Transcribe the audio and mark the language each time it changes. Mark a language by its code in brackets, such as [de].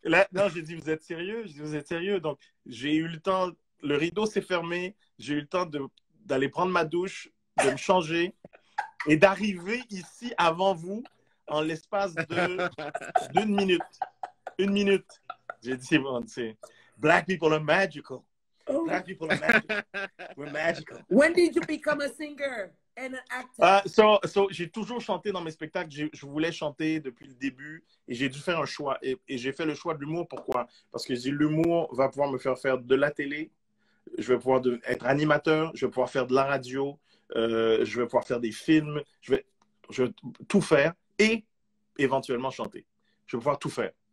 [fr] Là, non, j'ai dit, vous êtes sérieux? J'ai dit, vous êtes sérieux? Donc, j'ai eu le temps, le rideau s'est fermé, j'ai eu le temps d'aller prendre ma douche, de me changer et d'arriver ici avant vous en l'espace de d'1 minute. 1 minute. J'ai dit, c'est bon, c'est [en] Black people are magical. Black people are magical. We're magical. When did you become a singer and an actor? [fr] So j'ai toujours chanté dans mes spectacles. Je voulais chanter depuis le début et j'ai dû faire un choix. Et j'ai fait le choix de l'humour. Pourquoi? Parce que l'humour va pouvoir me faire de la télé. Je vais pouvoir être animateur. Je vais pouvoir faire de la radio. Je vais pouvoir faire des films. Je vais tout faire et éventuellement chanter. Je vais pouvoir tout faire.